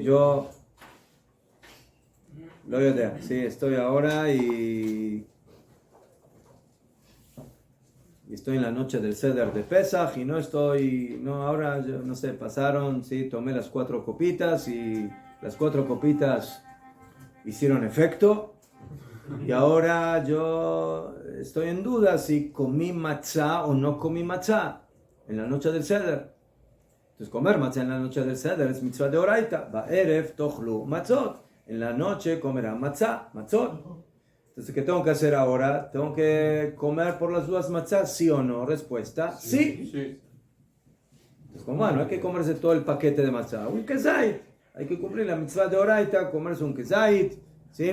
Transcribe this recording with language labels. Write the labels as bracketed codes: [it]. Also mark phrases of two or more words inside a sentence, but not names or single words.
[es] Yo lo veo, sí, estoy ahora y estoy en la noche del Seder de Pesach y ahora, yo no sé, pasaron, sí, tomé las 4 copitas y las 4 copitas hicieron efecto y ahora yo estoy en duda si comí matzá o no comí matzá en la noche del Seder. Entonces comer matzá en la noche del Seder es [he] מצוה דאורייתא. בערב תאכלו מצות. [es] En la noche comerán matzá, matzot. Entonces, ¿qué tengo que hacer ahora? ¿Tengo que comer por las dudas matzá? ¿Sí o no? Respuesta, sí. Entonces, como no hay que comerse todo el paquete de matzá. Un kezait. Hay que cumplir la [he] מצוה דאורייתא, [es] comerse un kezait, ¿sí?